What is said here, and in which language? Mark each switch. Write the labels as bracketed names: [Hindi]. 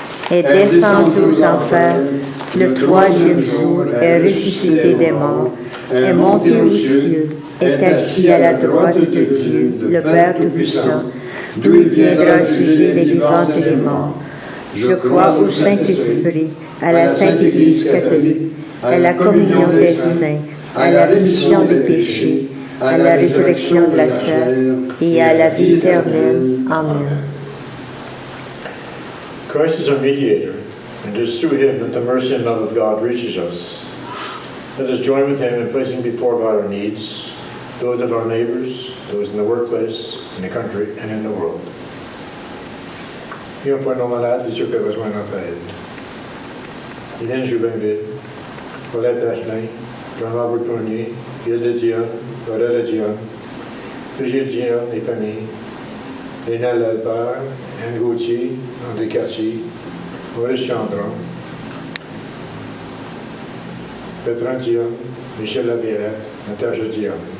[French] est descendu aux enfers, le troisième jour est ressuscité des morts, est monté aux cieux, est assis à la droite de Dieu, le Père Tout-Puissant, d'où il viendra juger les vivants et les morts. Je crois au Saint-Esprit, à la Sainte Église catholique, à la communion des saints, à la rémission des péchés, à la résurrection de la chair et à la vie éternelle. Amen. [English] Christ is our mediator, and it is through him that the mercy and love of God reaches us. Let us join with him in placing before God our needs, those of our neighbors, those in the workplace, in the country, and in the world. [French] Prions pour nos malades et ceux qui ont besoin de notre aide. Hélène Joubinville, Paulette Asselin, Jean-Robert Tournier, Gilda Dion, Aurélia Dion, Brigitte Dion et famille, Léna Lalpère, Anne Gauthier, André Cartier, Maurice Chandron, Bertrand Dion, Michel Labérette, Natacha Dion.